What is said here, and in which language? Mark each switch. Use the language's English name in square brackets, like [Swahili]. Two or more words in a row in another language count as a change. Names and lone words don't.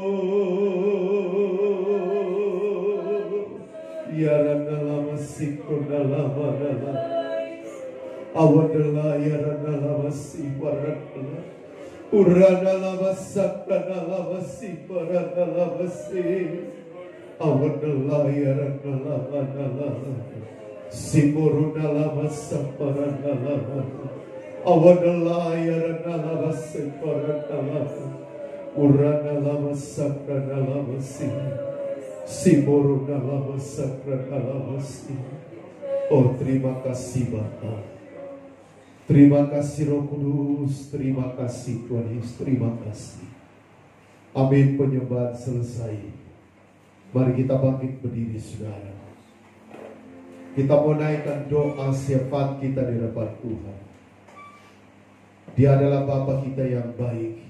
[Indonesian] yaranalamasikronalamanala, awanala, yaranalamasiparaala, uranalamasandanalamasiparalalabasi, awanala, yaranalamanala, simurunalamasaparanala, awanala, yaranalabasi, sekoran Allah. Urana lama sakrana lama si. Simoruna lama sakrana lama si. Oh, terima kasih Bapa. Terima kasih Roh Kudus. Terima kasih Tuhan Yesus. Terima kasih. Amin. Penyembahan selesai. Mari kita bangkit berdiri, saudara. Kita mau naikkan doa syafaat kita di hadapan Tuhan. Dia adalah Bapa kita yang baik.